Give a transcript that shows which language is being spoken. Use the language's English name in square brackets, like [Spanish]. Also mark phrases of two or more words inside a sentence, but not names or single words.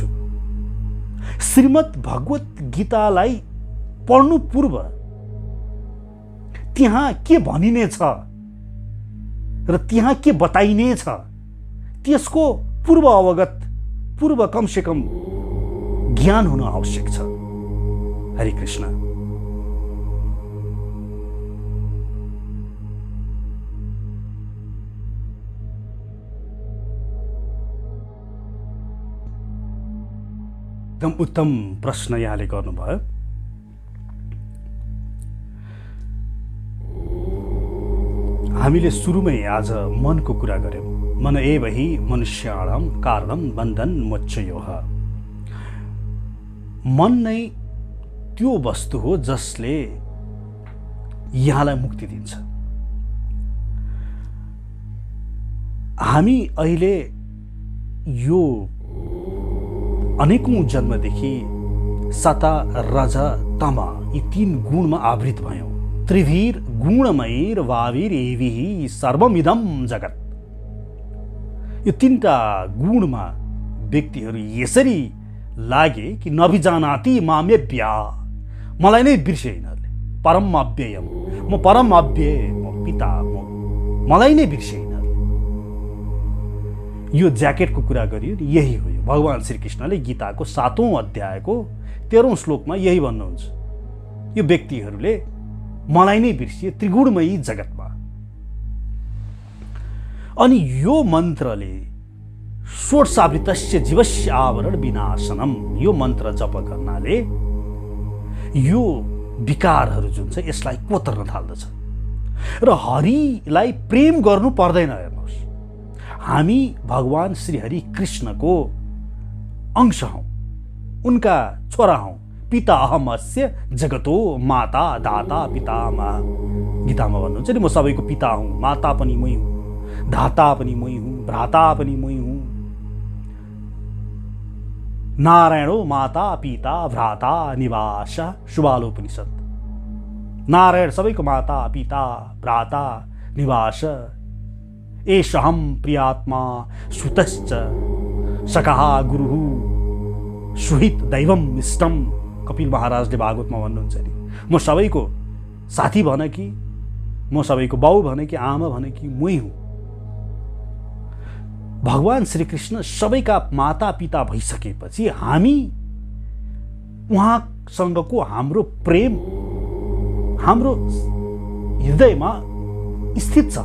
[Nepali] श्रीमद् भगवत गीतालाई पढ्नु पूर्व त्यहाँ के भनिनेछ र त्यहाँ के बताइनेछ त्यसको पूर्व अवगत, पूर्व कमसे कम ज्ञान हुन आवश्यक छ। हरे कृष्ण। एकदम उत्तम प्रश्न यहाँले गर्नुभयो। हामीले सुरुमै आज मनको कुरा गर्यौं। [Sanskrit] मन एव हि मनुष्याणां कारणं बन्धन मोक्षयोः। [Nepali] मन नै त्यो वस्तु हो जसले यहाँलाई मुक्ति दिन्छ। हामी अहिले यो अनेकौं जन्मदेखि सता, रज, तम यी तीन गुणमा आवृत भयौं। [Sanskrit] त्रिभिर गुणमयैर वाविर एभिः सर्वमिदं जगत्। [Nepali] यो तीनटा गुणमा व्यक्तिहरू यसरी लागे कि [Sanskrit] नभिजानाति मामेभ्या, [Nepali] मलाई नै बिर्से यिनीहरूले। [Sanskrit] परम अव्ययम, [Nepali] म परम अव्यय, म पिता, मलाई नै बिर्से यिनीहरूले। यो ज्याकेटको कुरा गरियो नि, यही हो। भगवान श्री कृष्णले गीताको 7औं अध्यायको 13औं श्लोकमा यही भन्नुहुन्छ। यो व्यक्तिहरूले मलाई नै बिर्सिए त्रिगुणमयी जगतमा। अनि यो मन्त्रले [Sanskrit] षोडशावृतस्य जीवस्य आवरण विनाशनम, [Nepali] यो मन्त्र जप गर्नाले यो विकारहरू जुन छ यसलाई कोतर्न थाल्दछ र हरिलाई प्रेम गर्नु पर्दैन। हेर्नुहोस्, हामी भगवान श्री हरि कृष्णको अंश हौं, उनका छोरा हौं। [Sanskrit] पिता अहमस्य जगतो माता दाता पितामह। [Nepali] गीतामा भन्नुहुन्छ नि, म सबैको पिता हुँ, माता पनि मै हुँ, धाता पनि मै हुँ, भ्राता पनि मै हुँ। [Sanskrit] नारायणो माता पिता भ्राता निवास, शुभालोपनिषद। [Nepali] नारायण सबैको माता पिता भ्राता निवास, [Sanskrit] एषहं प्रियात्मा सुतश्च सकः गुरुः सुहित दैवम इष्टम। [Nepali] कपिल महाराजले भागवतमा भन्नुहुन्छ नि, म सबैको साथी भन कि, म सबैको बाउ भने कि, आमा भने कि मै हुँ। भगवान श्रीकृष्ण सबैका माता पिता भइसकेपछि हामी उहाँसँगको हाम्रो प्रेम हाम्रो हृदयमा स्थित छ।